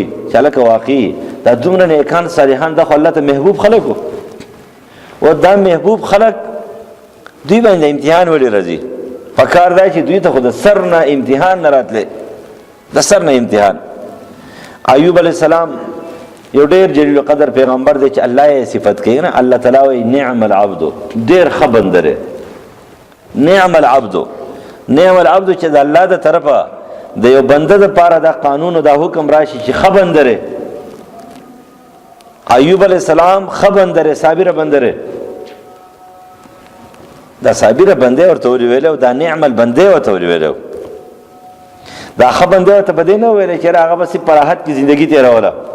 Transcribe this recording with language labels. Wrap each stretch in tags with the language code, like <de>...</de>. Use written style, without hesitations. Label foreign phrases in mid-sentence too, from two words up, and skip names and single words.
<ps>چې هلکه واقعي دا دومره نیکان صالحان دا خو الله ته محبوب خلک و و دا محبوب خلق دوی باندې امتحان ولې راځي پکار دی چې دوی ته خو د سر نه امتحان نه راتلی د سر نه امتحان ایوب</ps> <ar>علیه السلام</ar> <ps>یو ډېر جلیل قدر پیغمبر دی چې الله یې صفت کوي نه الله تعالی وایي</ps> <ar>نعم العبد</ar> <ps>ډېر ښه بنده دی</ps> <ar>نعم العبد نعم العبد</ar> <ps>چې د الله د طرفه د یو بنده دپاره دا قانون او دا حکم راشي چې ښه بنده دی ایوب</ps> <ar>علیہ السلام</ar> <ps>ښه بنده دی صابره بنده دی دا صابره بنده ورته ولې ویلی دا</ps> <ar>نعم البنده</ar> <ps>ورته ولې ویلی دا ښه بنده ورته په دې نه ویلی چې هغه به صرف په راحت کې زندګي تېروله</ps>